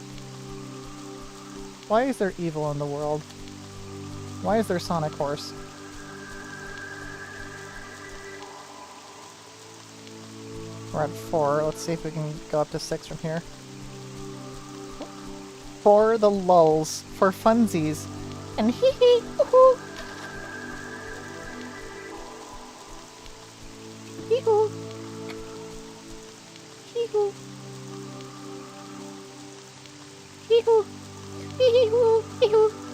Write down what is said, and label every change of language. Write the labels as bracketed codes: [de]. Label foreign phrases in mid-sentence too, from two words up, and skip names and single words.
[en] Why is there evil in the world? Why is there Sonic Horse? We're at 4. Let's see if we can go up to 6 from here. For the lulz. For funsies. And hee hee hoo hoo. Hee hoo. Hee hoo. Hee hoo. Hee hoo. Hee hoo.